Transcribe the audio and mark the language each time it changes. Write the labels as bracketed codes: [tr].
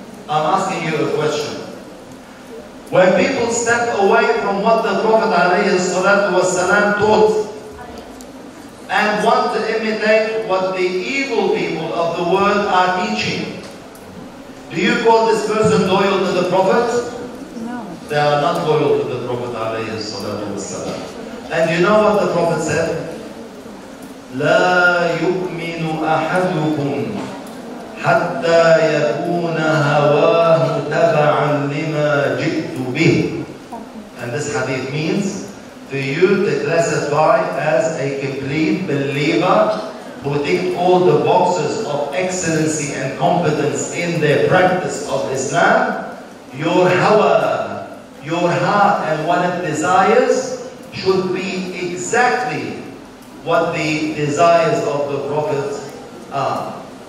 [en] I'm asking you a question. When people step away from what the Prophet ﷺ taught and want to imitate what the evil people of the world are teaching, do you call this person loyal to the Prophet? No. They are not loyal to the Prophet ﷺ. And you know what the Prophet said? [ar] لا يؤمن أحدكم حتى يكون هواه تبعا لما جئت به. [en] And this hadith means for you to classify as a complete believer who ticked all the boxes of excellency and competence in their practice of Islam. Your hawa, your heart and what it desires should be exactly what the desires of the Prophet are.